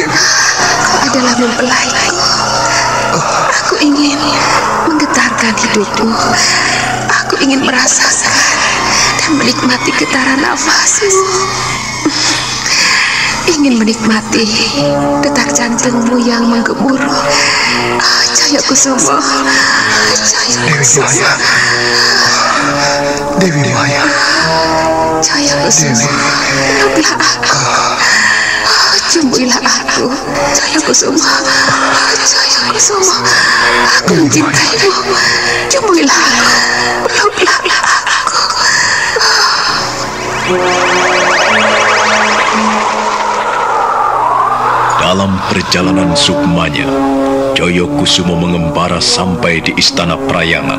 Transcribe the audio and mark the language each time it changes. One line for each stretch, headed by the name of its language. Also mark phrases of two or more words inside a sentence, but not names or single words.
Indonesian: Kau adalah mempelaiku. Aku ingin menggetarkan hidupmu. Aku ingin merasakan dan menikmati getaran nafasmu. Ingin menikmati detak jantungmu yang menggemuruh. Jayakusumo, Jayakusumo. Dewi Maya. Jayakusumo, peluklah aku. Cumbuilah aku, Jayakusumo. Jayakusumo, aku mencintaimu. Cumbuilah aku, peluklah aku. Dalam perjalanan sukmanya, Jayakusumo mengembara sampai di istana Prayangan.